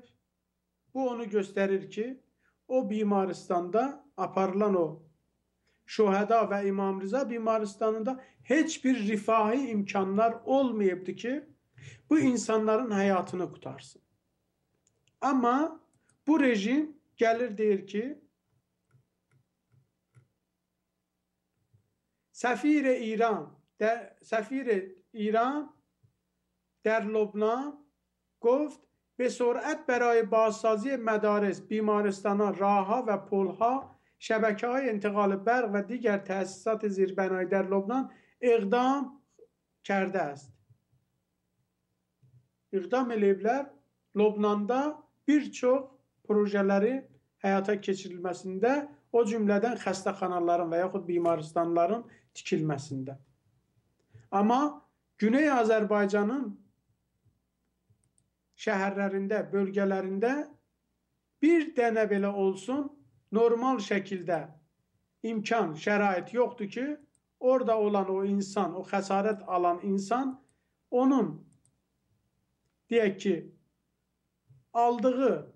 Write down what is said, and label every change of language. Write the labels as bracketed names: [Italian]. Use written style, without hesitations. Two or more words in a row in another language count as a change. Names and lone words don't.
[Azerbaijani] Bu onu göstərir ki, o bimaristanda aparılan o Şuhada ve İmam Rıza bimaristانında heç bir rifahi imkanlar olmayıbdı ki, bu insanların həyatını qutarsın. Amma bu rejim gəlir deyir ki, [Persian] سفیر ایران در لبنان گفت به سرعت برای بازسازی مدارس، بیمارستان‌ها، راه‌ها و پل‌ها شبکه‌های انتقال برق و دیگر تأسیسات زیربنایی در لبنان اقدام کرده است. [Azerbaijani] İqdam eləyiblər. Lobnanda bir çox projeləri həyata keçirilməsində, o cümlədən xəstəxanaların və yaxud bimaristانların tikilməsində. Amma Güney Azərbaycanın şəhərlərində, bölgələrində bir dənə belə olsun normal şəkildə imkan, şərait yoxdur ki, orada olan o insan, o xəsarət alan insan, onun deyək ki, aldığı